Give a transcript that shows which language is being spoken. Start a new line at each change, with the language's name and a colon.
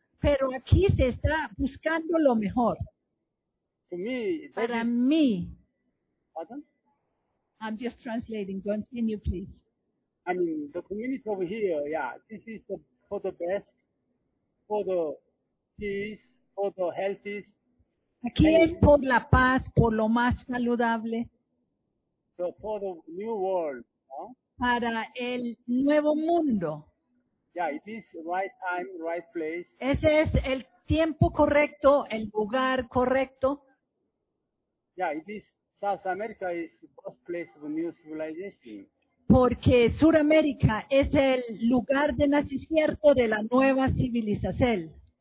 Spanish: Pero aquí se está buscando lo mejor.
English: To me,
Spanish: para
English: is,
Spanish: mí,
English: pardon? I'm just translating. Continue, please. I mean, the community over here, yeah, this is for the best, for the peace, for the healthiest.
Spanish: Aquí es por la paz, por lo más saludable.
English: So for the new world, no?
Spanish: Para el nuevo mundo.
English: Yeah, it is right time, right place.
Spanish: Ese es el tiempo correcto, el lugar correcto.
English: Yeah, it is. South America is the best place of a new civilization.
Spanish: Porque Sudamérica es el lugar de nacimiento de la nueva civilización.